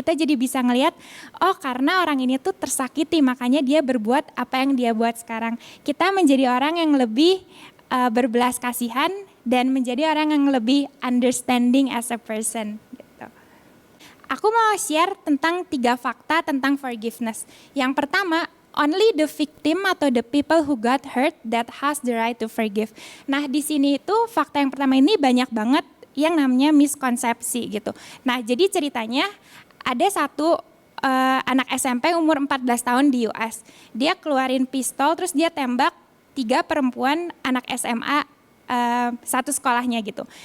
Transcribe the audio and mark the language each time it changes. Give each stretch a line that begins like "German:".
Indonesian: Kita jadi bisa ngelihat, oh karena orang ini tuh tersakiti, makanya dia berbuat apa yang dia buat sekarang. Kita menjadi orang yang lebih berbelas kasihan dan menjadi orang yang lebih
English: understanding as a person.
Indonesian: Gitu. Aku mau share tentang 3 fakta tentang forgiveness. Yang pertama,
English: only the victim
Indonesian: atau
English: the people who got hurt that has the right to forgive.
Indonesian: Nah, di sini itu fakta yang pertama ini banyak banget yang namanya miskonsepsi gitu. Nah, jadi ceritanya ada satu anak SMP umur 14 tahun di US. Dia keluarin pistol terus dia tembak 3 perempuan anak SMA satu sekolahnya gitu.